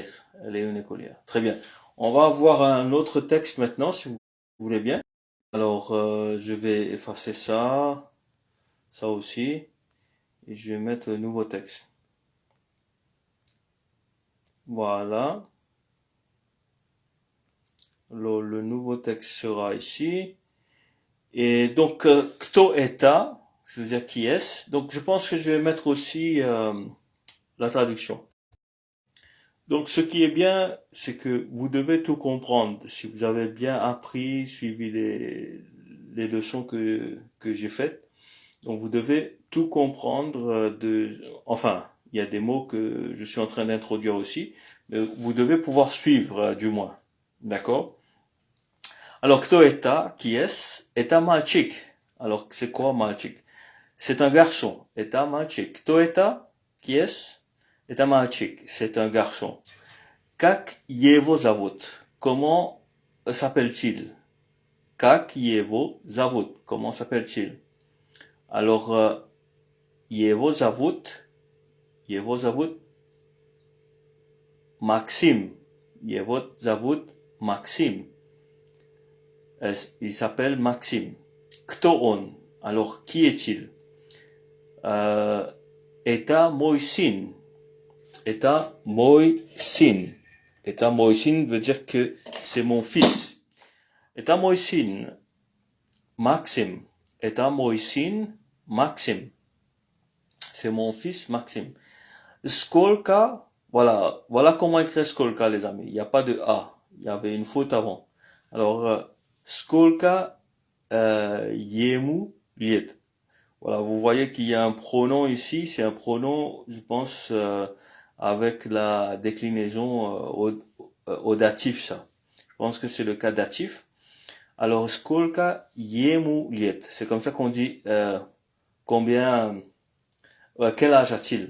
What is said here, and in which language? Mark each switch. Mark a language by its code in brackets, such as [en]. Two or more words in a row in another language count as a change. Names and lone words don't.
[fr] Elle est une écolière. Très bien. On va voir un autre texte maintenant, si vous voulez bien. Alors, je vais effacer ça, ça aussi, et je vais mettre le nouveau texte. Voilà. Le nouveau texte sera ici. Et donc, [ru] кто это, [fr] c'est-à-dire qui est-ce. Donc, je pense que je vais mettre aussi la traduction. Donc, ce qui est bien, c'est que vous devez tout comprendre. Si vous avez bien appris, suivi les leçons que j'ai faites, donc vous devez tout comprendre enfin, il y a des mots que je suis en train d'introduire aussi, mais vous devez pouvoir suivre, du moins. D'accord? Alors, [ru] кто это, [fr] qui est-ce? [ru] Это мальчик. [fr] Alors, c'est quoi мальчик? C'est un garçon. [ru] Это мальчик. Кто это? [fr] Qui est-ce? [ru] Это мальчик. [fr] C'est un garçon. [ru] Как его зовут? [fr] Comment s'appelle-t-il? [ru] Как его зовут? [fr] Comment s'appelle-t-il? Alors, [ru] его зовут Maxime. Его зовут Maxime. [fr] Il s'appelle Maxime. [ru] Кто он? [fr] Alors, qui est-il? [ru] Это мой сын. Это мой сын. Это мой сын [fr] veut dire que c'est mon fils. [ru] Это мой сын. Maxime. Это мой сын. [fr] Maxime. C'est mon fils Maxime. Сколько, voilà comment écrire сколько, les amis. Il n'y a pas de A. Il y avait une faute avant. Alors, [ru] сколько ему лет? [fr] Voilà, vous voyez qu'il y a un pronom ici, c'est un pronom, je pense, avec la déclinaison au datif, ça. Je pense que c'est le cas datif. [ru] Alors, сколько ему лет. [fr] C'est comme ça qu'on dit combien, quel âge a-t-il?